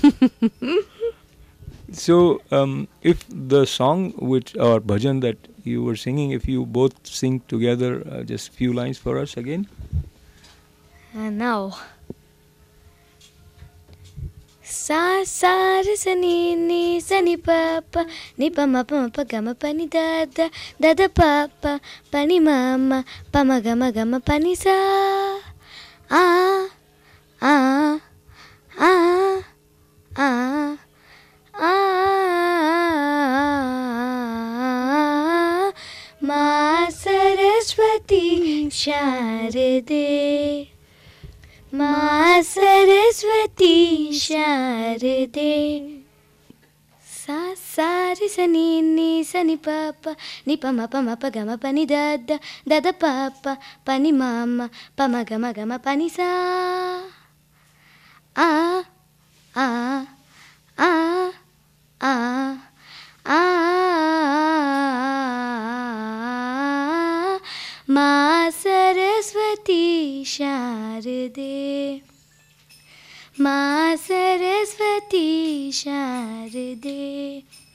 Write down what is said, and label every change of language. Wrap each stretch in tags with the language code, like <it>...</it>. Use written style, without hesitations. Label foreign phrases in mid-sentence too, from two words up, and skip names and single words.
<en>So, if the song which or bhajan that you were singing, if you both sing together just a few lines for us again. And now. Sa sa re sa ni sa ni pa pa ni pa ma pa ga ma pa ni da da pa pa ni ma ma ga ma pa ni sa ah ah ah ah ah</en> <sa>Ma Saraswati Sharade Ma Saraswati Sharade Sa sa re sa ni pa pa ni pa ma pa ga ma pa ni da pa pa ni ma ga ma pa ni sa ah ah ah ah ah Ma Saraswati Sharade Ma Saraswati Sharade</sa>